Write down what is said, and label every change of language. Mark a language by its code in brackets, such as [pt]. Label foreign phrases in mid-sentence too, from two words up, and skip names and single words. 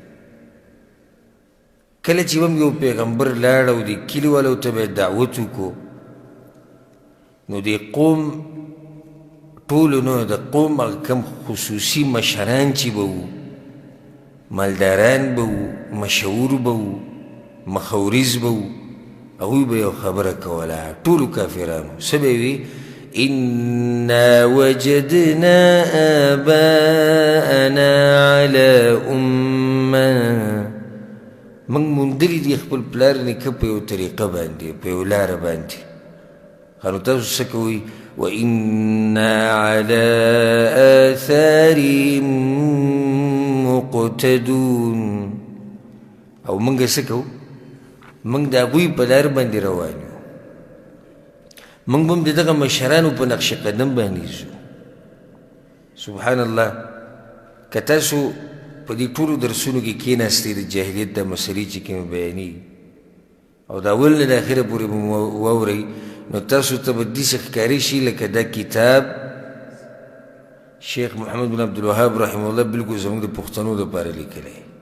[ps] کله چې هم یو پیغمبر لاړ او د کلي والو ته به یې دعوت وکړو، نو د قوم ټولو نه د قوم هغه کم خصوصي مشران چې به وو، مالداران به وو، مشهور به وو، مخورز به وو، هغوی به یو خبره کوله، ټولو کافرانو څه به وي؟ [ar] إنا وجدنا آباءنا على أمة. [ps] موږ موندلي دي خپل پلار نیکه په یو طریقه باندې، په یو لاره باندې. نو تاسو څه کوئ؟ [ar] وإنا على آثارهم مقتدون. [ps] او موږ څه کوو؟ موږ د هغوی په لار باندې روان یو. موږ به هم د دغه مشرانو په نقش قدم باندې ځو. [ar] سبحان الله. [ps] که تاسو په دې ټولو درسونو کې کښېناستئ د جاهلیت دا مسلې چې کومې بیانېږي او د اول نه د اخره پورې به واورئ، نو تاسو ته به داسې ښکاري شي لکه دا کتاب شیخ محمد بن عبدالوهاب [ar] رحمه الله [ps] بلکل زموږ د پښتنو دپاره لیکلی.